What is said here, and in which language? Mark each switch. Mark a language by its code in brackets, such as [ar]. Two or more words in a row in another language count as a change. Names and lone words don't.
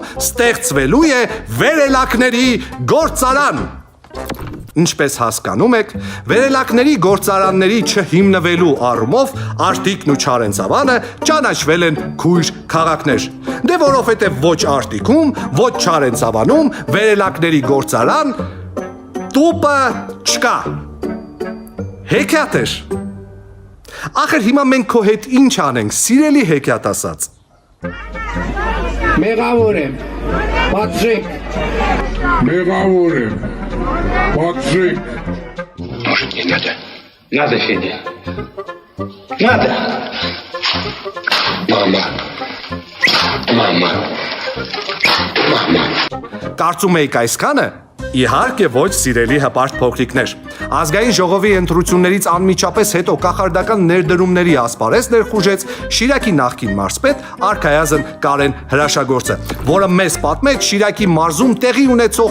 [hy] ստեղծվելու է վերելակների գործարան։ Ինչպես հասկանում եք, վերելակների գործարանների չհիմնվելու առումով Արտիկն ու Չարենցավանը ճանաչվել են քույր քաղաքներ։ Դե որովհետև ոչ Արտիկում, ոչ Չարենցավանում վերելակների գործարան տուպը չկա։ Հեքիաթ էր։ Ախր հիմա մենք քո հետ ինչ անենք, սիրելի հեքիաթասաց։ Մեղավոր եմ, պատժեք։ Մեղավոր եմ, պատժեք։ [ru] Может, не надо? Надо, Федя. Надо. Мама. Мама. Мама. [hy] Կարծում եք այսքանը։ Իհարկե ոչ, սիրելի հպարտ փոքրիկներ։ Ազգային ժողովի ընտրություններից անմիջապես հետո կախարդական ներդրումների ասպարեզ ներխուժեց Շիրակի նախկին մարզպետ Արքայազն Կարեն Հրաշագործը, որը մեզ պատմեց Շիրակի մարզում տեղի ունեցող